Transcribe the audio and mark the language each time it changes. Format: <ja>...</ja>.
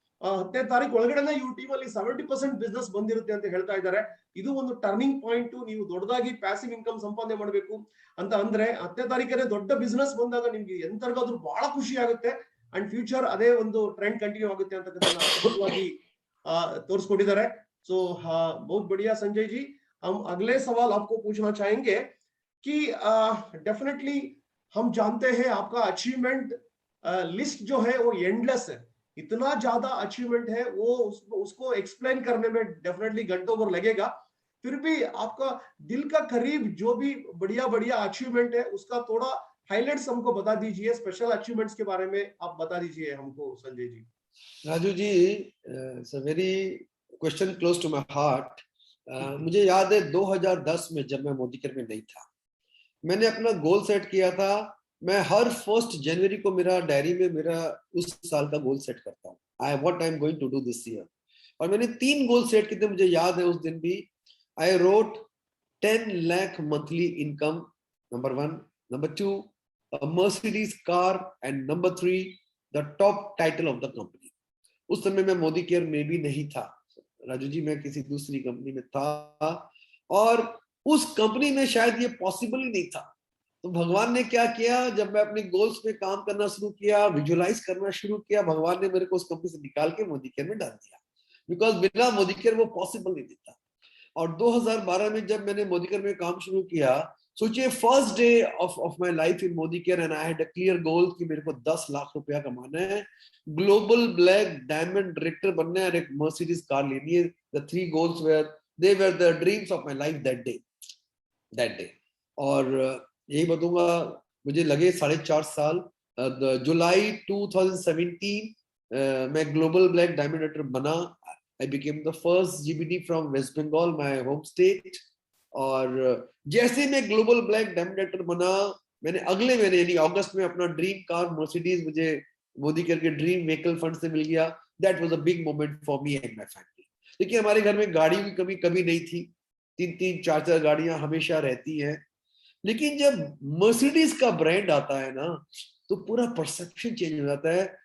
<kn>10ನೇ ತಾರೀಕು ಒಳಗಡೆ ಇವ್ರ ಟೀಮ್ ಅಲ್ಲಿ 70% ಬಿಸ್ನೆಸ್ ಬಂದಿರುತ್ತೆ ಅಂತ ಹೇಳ್ತಾ ಇದ್ದಾರೆ. ಇದು ಒಂದು ಟರ್ನಿಂಗ್ ಪಾಯಿಂಟ್. ನೀವು ದೊಡ್ಡದಾಗಿ ಪ್ಯಾಸಿವ್ ಇನ್ಕಮ್ ಸಂಪಾದನೆ ಮಾಡಬೇಕು ಅಂತ ಅಂದ್ರೆ 10ನೇ ತಾರೀಕೇ ದೊಡ್ಡ ಬಿಸ್ನೆಸ್ ಬಂದಾಗ ನಿಮ್ಗೆ ಎಂತರ್ಗಾದ್ರೂ ಬಹಳ ಖುಷಿ ಆಗುತ್ತೆ. ಅಂಡ್ ಫ್ಯೂಚರ್ ಅದೇ ಒಂದು ಟ್ರೆಂಡ್ ಕಂಟಿನ್ಯೂ ಆಗುತ್ತೆ ಅಂತಕ್ಕಂಥ ಅದ್ಭುತವಾಗಿ ತೋರಿಸ್ಕೊಟ್ಟಿದ್ದಾರೆ.</kn> <hi>सो हाँ, बहुत बढ़िया संजय जी. हम अगले सवाल आपको पूछना चाहेंगे कि डेफिनेटली हम जानते हैं आपका अचीवमेंट लिस्ट जो है वो एंडलेस है. इतना ज्यादा अचीवमेंट है, वो उसको एक्सप्लेन करने में डेफिनेटली घंटों भर लगेगा. फिर भी आपका दिल का करीब जो भी बढ़िया बढ़िया अचीवमेंट है उसका थोड़ा हाइलाइट्स हमको बता दीजिए. स्पेशल अचीवमेंट्स के बारे में आप बता दीजिए हमको Sanjay ji.</hi> <en>Raju ji, it's a very question close to my heart.</en> <hi>मुझे याद है 2010 में जब मैं मोदीकेयर में नहीं था, मैंने अपना गोल सेट किया था. मैं हर 1 जनवरी को मेरा डायरी में मेरा उस साल का गोल सेट करता हूँ.</hi> <en>What I am going to do this year.</en> <hi>और मैंने 3 गोल सेट किए थे, मुझे याद है उस दिन भी.</hi> <en>I wrote 10 lakh monthly income, number 1. Number 2, a Mercedes car. And number 3, the top title of the company.</en> <hi>उस समय मैं मोदीकेयर में भी नहीं था राजू जी, मैं किसी दूसरी कंपनी में था, और उस कंपनी में शायद ये पॉसिबल ही नहीं था. तो भगवान ने क्या किया, जब मैं अपने गोल्स पे काम करना शुरू किया, विजुअलाइज करना शुरू किया, भगवान ने मेरे को उस कंपनी से निकाल के मोदीकेयर में डाल दिया. बिकॉज बिना मोदीकेयर वो पॉसिबल नहीं था. और 2012 में जब मैंने मोदीकेयर में काम शुरू किया, सोचिए</hi> <en>first day of my life in Modicare, and I had a clear goal</en> <hi>कि मेरे को 10 लाख रुपया कमाना है, ग्लोबल ब्लैक डायमंड डायरेक्टर बनना है, और एक मर्सिडीज कार लेनी है.</hi> <en>The 3 goals were the dreams of my life that day.</en> <hi>और यही बताऊंगा, मुझे लगे 4.5 साल. जुलाई 2017 मैं ग्लोबल ब्लैक डायमंड डायरेक्टर बना.</hi> <en>I became the first GBD from West Bengal, my home state.</en> <hi>और जैसे मैं ग्लोबल ब्लैक डायमंड डायरेक्टर बना, मैंने अगले महीने यानी अगस्त में अपना ड्रीम कार मर्सिडीज मुझे मोदीकेयर के ड्रीम व्हीकल फंड से मिल गया.</hi> <en>That was a big moment for me and my family.</en> <hi>देखिए, हमारे घर में गाड़ी की कमी कभी नहीं थी. 3-3 4-4 गाड़ियां हमेशा रहती हैं. लेकिन जब मर्सिडीज का ब्रांड आता है ना, तो पूरा परसेप्शन चेंज हो जाता है.</hi>